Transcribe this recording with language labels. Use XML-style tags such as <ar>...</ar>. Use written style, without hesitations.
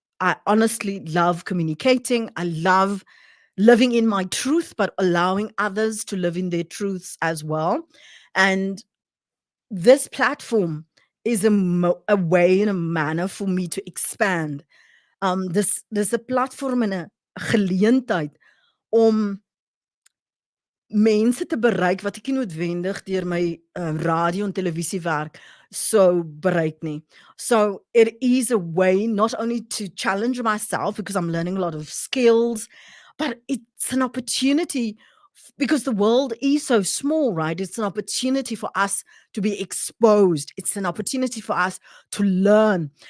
<en>I honestly love communicating. I love living in my truth, but allowing others to live in their truths as well. And this platform is a way and a manner for me to expand.</en> <af>Dis 'n platform en 'n geleentheid om mense te bereik wat ek nie noodwendig deur my radio en televisiewerk sou bereik nie.</af> <en>So it is a way not only to challenge myself because I'm learning a lot of skills, but it's an opportunity because the world is so small, right? It's an opportunity for us to be exposed. It's an opportunity for us to learn.</en>